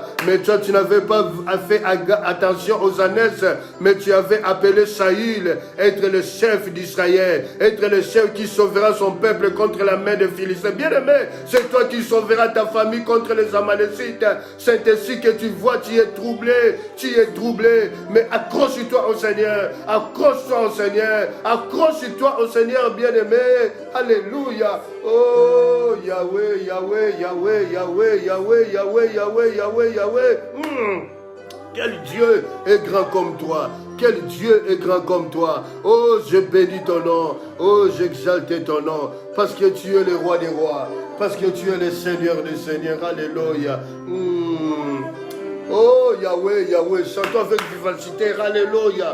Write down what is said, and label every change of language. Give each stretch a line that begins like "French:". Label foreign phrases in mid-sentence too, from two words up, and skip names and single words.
French: Mais toi, tu n'avais pas fait attention aux années, mais tu avais appelé Saïd être le chef d'Israël, être le chef qui sauvera son peuple contre la main des Philistins. Bien-aimé, c'est toi qui sauveras ta famille contre les Amalécites. C'est ainsi que tu vois, tu es troublé, mais accroche-toi au Seigneur, accroche-toi au Seigneur. Accroche-toi au Seigneur bien-aimé. Alléluia. Oh Yahweh, Yahweh, Yahweh, Yahweh, Yahweh, Yahweh, Yahweh, Yahweh, Yahweh. Quel Dieu est grand comme toi. Quel Dieu est grand comme toi. Oh, je bénis ton nom. Oh, j'exalte ton nom. Parce que tu es le roi des rois. Parce que tu es le Seigneur des seigneurs. Alléluia. Oh Yahweh, Yahweh, chantons avec vivacité, alléluia.